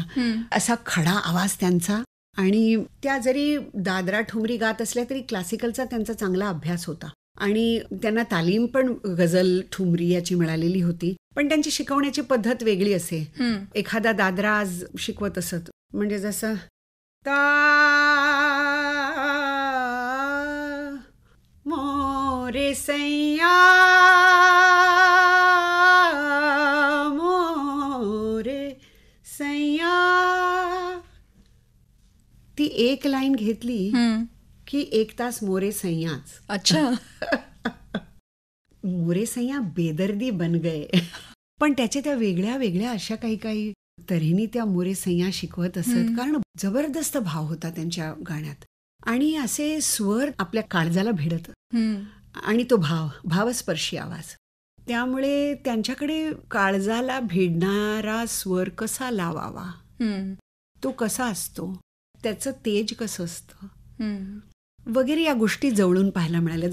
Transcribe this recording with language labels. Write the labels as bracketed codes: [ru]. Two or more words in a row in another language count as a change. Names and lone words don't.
[mr] असा खडा आवाज त्यांचा, आणि त्या जरी दादरा ठुमरी गात असल्या तरी क्लासिकलचा त्यांचा चांगला अभ्यास होता आणि त्यांना तालीम पण गझल, ठुमरी याची मिळालेली होती. पण त्यांची शिकवण्याची पद्धत वेगळी असे. एखादा दादरा आज शिकवत असत म्हणजे जसं [hi] मोरे सैया मोरे सैया, [mr] ती एक लाईन घेतली की 1 तास [hi] मोरे सैयाच. [mr] अच्छा. [hi] मोरे सैया बेदर्दी बन गए. [mr] पण त्याच्या त्या वेगळ्या वेगळ्या अशा काही काही तऱ्हेने त्या [hi] मोरे सैया [mr] शिकवत असत, कारण जबरदस्त भाव होता त्यांच्या गाण्यात आणि असे स्वर आपल्या काळजाला भिडत आणि तो भावस्पर्शी आवाज. त्यामुळे त्यांच्याकडे काळजाला भिडणारा स्वर कसा लावावा, तो कसा असतो, त्याचं तेज कसं असतं वगैरे या गोष्टी जवळून पाहायला मिळाल्या.